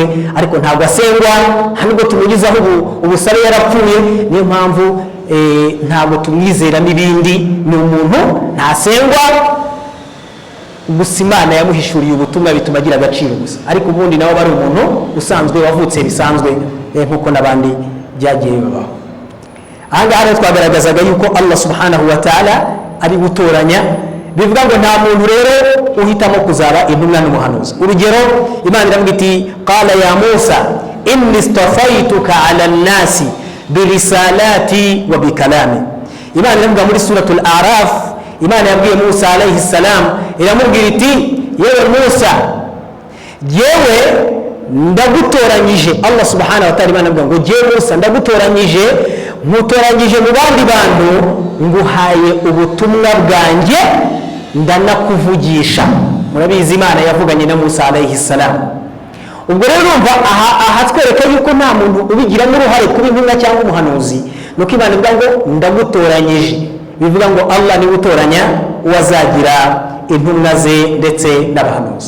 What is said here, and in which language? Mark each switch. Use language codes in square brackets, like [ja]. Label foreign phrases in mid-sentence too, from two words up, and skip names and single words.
[rw] Ariko ntabwo asengwa, nubwo tumugizaho ubusabe yarapfuye, niyo mpamvu ntabwo tumwizera n'ibindi. Ni umuntu ntasengwa, gusa Imana yamuhishuriye ubutumwa bituma agira agaciro gusa. Ariko ubundi nawe bari umuntu usanzwe wavutse bisanzwe nk'uko n'abandi byagiye babaho. Aha ngaha rero twagaragazaga yuko Allah [ar] سبحانه وتعالى [rw] ari gutoranya, bivuga ngo nta muntu rero uhitamo kuzaba intumwa n'umuhanuzi. Urugero, Imana iravuga iti [ar] قال يا موسى إني اصطفيتك على الناس برسالاتي وبكلامي. [rw] Imana iravuga muri [ar] سورة الأعراف, [rw] Imana yabwiye Musa [ar] عليه السلام, [rw] iramubwira iti yewe Musa, yewe ndagutoranyije. Allah [ar] سبحانه وتعالى [rw] Imana avuga ngo yewe Musa ndagutoranyije, mutoranyije mu bandi bantu, nguhaye ubutumwa bwanjye, ndanakuvugisha. Murabizi Imana yavuganye na Musa [ar] عليه السلام. [rw] Ubwo rero urumva aha twereka yuko nta muntu ubigiramo uruhare kuba intumwa cyangwa umuhanuzi, nuko Imana ivuga ngo ndagutoranyije, bivuga ngo Allah ni gutoranya uwazagira intumwa ze ndetse n'abahanuzi.